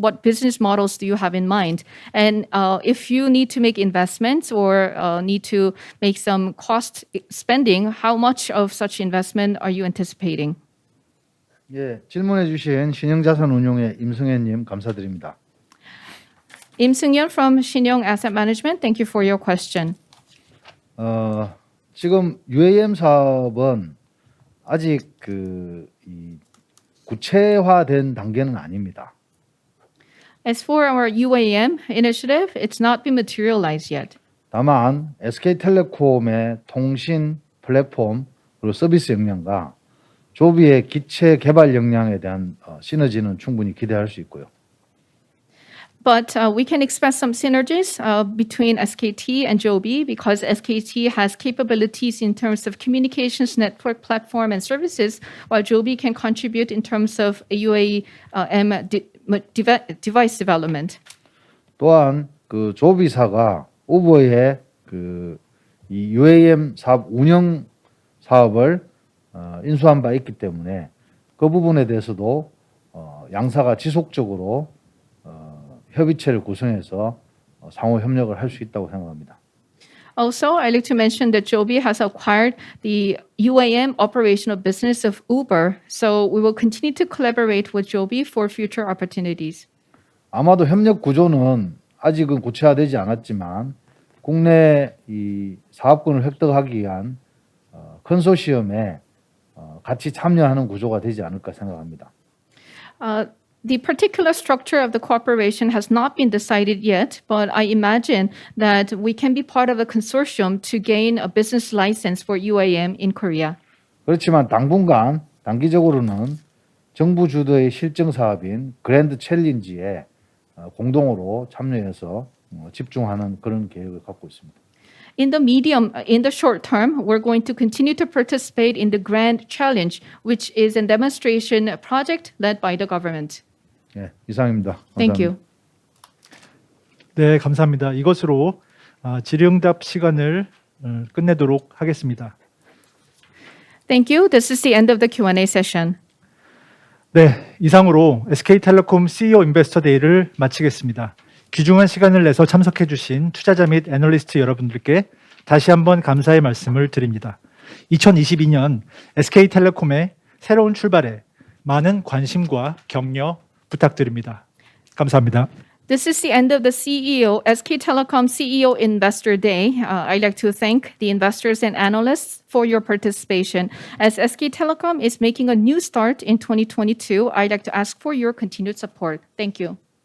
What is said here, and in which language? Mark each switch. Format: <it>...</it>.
<en>What business models do you have in mind? And if you need to make investments or need to make some cost spending, how much of such investment are you anticipating?</en> <ko>예, 질문해 주신 신영자산운용의 임승현님 감사드립니다.</ko> <en>Im Seung-hyun from Shinyoung Asset Management. Thank you for your question.</en> <ko>지금 UAM 사업은 아직 이 구체화된 단계는 아닙니다.</ko> <en>As for our UAM initiative, it's not been materialized yet.</en> <ko>다만 SK텔레콤의 통신 플랫폼 그리고 서비스 역량과 조비의 기체 개발 역량에 대한 시너지는 충분히 기대할 수 있고요.</ko> <en>But we can expect some synergies between SKT and Joby because SKT has capabilities in terms of communications network platform and services, while Joby can contribute in terms of UAM device development.</en> <ko>또한 그 조비사가 우버의 이 UAM 사업 운영 사업을 인수한 바 있기 때문에 그 부분에 대해서도 양사가 지속적으로 협의체를 구성해서 상호 협력을 할 수 있다고 생각합니다.</ko> <en>Also, I'd like to mention that Joby has acquired the UAM operational business of Uber, so we will continue to collaborate with Joby for future opportunities.</en> <ko>아마도 협력 구조는 아직은 구체화되지 않았지만 국내 이 사업권을 획득하기 위한 컨소시엄에 같이 참여하는 구조가 되지 않을까 생각합니다.</ko> <en>The particular structure of the cooperation has not been decided yet, but I imagine that we can be part of a consortium to gain a business license for UAM in Korea.</en> <ko>그렇지만 당분간 단기적으로는 정부 주도의 실증 사업인 그랜드 챌린지에 공동으로 참여해서 집중하는 그런 계획을 갖고 있습니다.</ko> <en>In the short term, we're going to continue to participate in the Grand Challenge, which is a demonstration project led by the government.</en> <ko>네, 이상입니다.</ko> <en>Thank you.</en> <ko>네, 감사합니다. 이것으로 질의응답 시간을 끝내도록 하겠습니다.</ko> <en>Thank you. This is the end of the Q&A session.</en> <ko>네, 이상으로 SK텔레콤 CEO 인베스터 데이를 마치겠습니다. 귀중한 시간을 내서 참석해 주신 투자자 및 애널리스트 여러분들께 다시 한번 감사의 말씀을 드립니다. 2022년 SK텔레콤의 새로운 출발에 많은 관심과 격려 부탁드립니다. 감사합니다.</ko> <en>This is the end of the SK Telecom CEO Investor Day. I'd like to thank the investors and analysts for your participation. As SK Telecom is making a new start in 2022, I'd like to ask for your continued support. Thank you.</en>